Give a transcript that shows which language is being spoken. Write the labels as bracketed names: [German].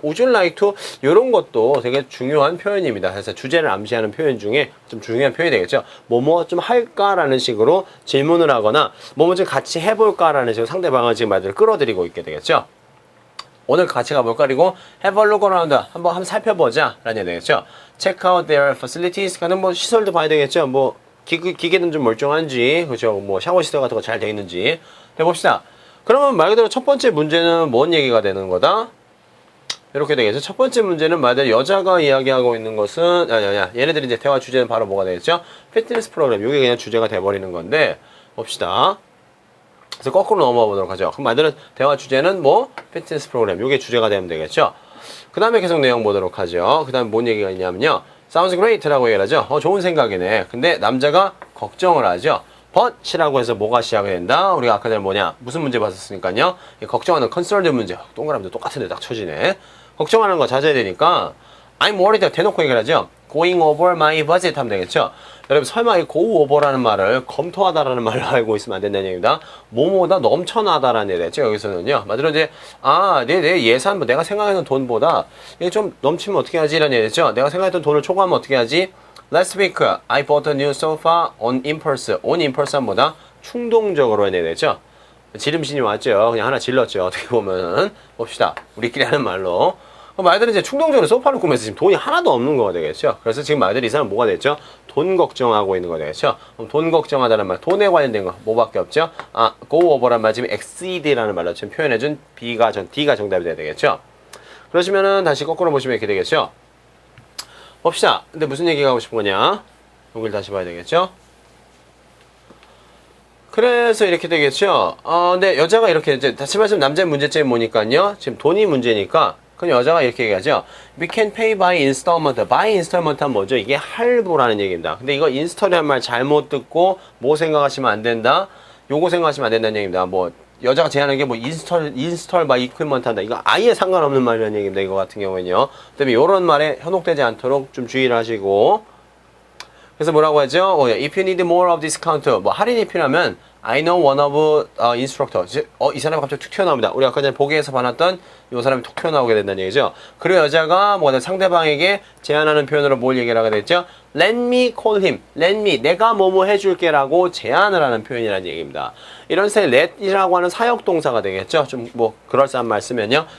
[English] Would you like to [Korean] 이런 것도 되게 중요한 표현입니다. 그래서 주제를 암시하는 표현 중에 좀 중요한 표현이 되겠죠. 뭐뭐 좀 할까라는 식으로 질문을 하거나 뭐뭐 좀 같이 해볼까라는 식으로 상대방을 지금 말대로 끌어들이고 있게 되겠죠. 오늘 같이 가볼까? 그리고 [English] have a look around. [Korean] 한번 살펴보자. 라는 얘기 되겠죠. [English] check out their facilities. [Korean] 가는 뭐 시설도 봐야 되겠죠. 뭐 기계는 좀 멀쩡한지, 그죠? 뭐 샤워 시설 같은 거 잘 돼 있는지. 해봅시다. 그러면 말 그대로 첫 번째 문제는 뭔 얘기가 되는 거다? 이렇게 되겠죠. 첫 번째 문제는 말 그대로 여자가 이야기하고 있는 것은, 얘네들이 이제 대화 주제는 바로 뭐가 되겠죠? 피트니스 프로그램. 이게 그냥 주제가 돼버리는 건데, 봅시다. 그래서 거꾸로 넘어가 보도록 하죠. 그럼 말 그대로 대화 주제는 뭐? 피트니스 프로그램. 이게 주제가 되면 되겠죠. 그 다음에 계속 내용 보도록 하죠. 그 다음에 뭔 얘기가 있냐면요. [English] Sounds great [Korean] 라고 얘기를 하죠. 좋은 생각이네. 근데 남자가 걱정을 하죠. but이라고 해서 뭐가 시작이 된다? 우리가 아까 전에 뭐냐? 무슨 문제 봤었으니까요. 걱정하는 concerned 문제. 동그라미도 똑같은데 딱 쳐지네. 걱정하는 거 자제해야 되니까 [English] I'm worried [Korean] 대놓고 얘기를 하죠. [English] Going over my budget 하면 되겠죠. [Korean] 여러분 설마 이 go over라는 말을 검토하다라는 말로 알고 있으면 안 된다는 얘기입니다. 뭐뭐다 넘쳐나다라는 얘기 됐죠. 여기서는요. 말대로 이제 내 예산 뭐 내가 생각했던 돈보다 이게 좀 넘치면 어떻게 하지? 라는 얘기 됐죠. 내가 생각했던 돈을 초과하면 어떻게 하지? [English] Last week I bought a new sofa on impulse. on impulse [Korean] 하면 뭐다? 충동적으로 해야 되죠. 지름신이 왔죠. 그냥 하나 질렀죠. 어떻게 보면은. 봅시다. 우리끼리 하는 말로. 말들은 이제 충동적으로 소파를 꾸면서 지금 돈이 하나도 없는 거가 되겠죠. 그래서 지금 말들이 이 사람 뭐가 됐죠? 돈 걱정하고 있는 거 되겠죠. 그럼 돈 걱정하다는 말, 돈에 관련된 거 뭐밖에 없죠? go over란 말 지금 exceed라는 말로 지금 표현해준 D가 정답이 돼야 되겠죠. 그러시면은 다시 거꾸로 보시면 이렇게 되겠죠. 봅시다. 근데 무슨 얘기가 하고 싶은 거냐? 여기를 다시 봐야 되겠죠. 그래서 이렇게 되겠죠. 근데 여자가 이렇게 이제 다시 말씀 남자의 문제점이 뭐니까요. 지금 돈이 문제니까. 그럼 여자가 이렇게 얘기하죠. [English] We can pay by installment. by installment [Korean] 하면 뭐죠? 이게 할부라는 얘기입니다. 근데 이거 인스톨이라는 말 잘못 듣고 뭐 생각하시면 안 된다? 요거 생각하시면 안 된다는 얘기입니다. 뭐 여자가 제안한 게 뭐 인스톨 [English] by equipment [Korean] 한다. 이거 아예 상관없는 말이라는 얘기입니다. 이거 같은 경우에는요. 그다음에 요런 말에 현혹되지 않도록 좀 주의를 하시고. 그래서 뭐라고 하죠? [English] If you need more of discount. [Korean] 뭐 할인이 필요하면 [English] I know one of instructor. [Korean] 이 사람이 갑자기 툭 튀어나옵니다. 우리 아까 전에 보기에서 봐놨던 이 사람이 툭 튀어나오게 된다는 얘기죠. 그리고 여자가 뭐가 상대방에게 제안하는 표현으로 뭘 얘기를 하게 됐죠? [English] Let me call him. Let me. [Korean] 내가 뭐뭐 해줄게 라고 제안을 하는 표현이라는 얘기입니다. 이런 스타일 let이라고 하는 사역동사가 되겠죠. 좀 뭐 그럴싸한 말 쓰면요.